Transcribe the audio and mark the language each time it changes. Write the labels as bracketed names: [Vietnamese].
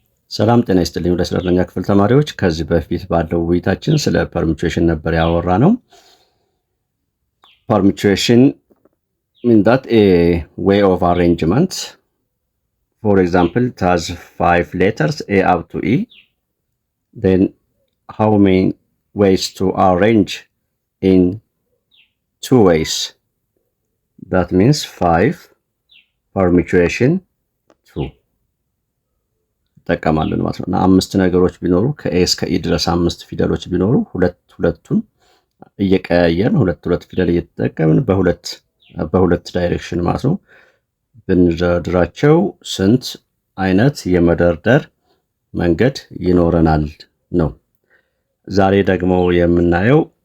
[Amharic] ሰላም ጤና ይስጥልኝ ወደ 12ኛ ክፍል ተማሪዎች። ከዚህ በፊት ባለው ውይይታችን ስለ permutation ነበር ያወራነው። [English] permutation means that a way of arrangement. For example, it has 5 letters A up to E. Then how many ways to arrange in 2 ways? [Amharic] That means 5 permutation 2 ተጠቀማለን ማለት ነው። እና አምስት ነገሮች ቢኖሩ ከኤ እስከ ኢ ድረስ አምስት ፊደሎች ቢኖሩ ሁለቱን እየቀያየርን ሁለት ፊደል እየተጠቀምን በሁለት ዳይሬክሽን ማለት ነው ብንደረድራቸው ስንት አይነት የመደርደር መንገድ ይኖረናል ነው። ዛሬ ደግሞ የምናየው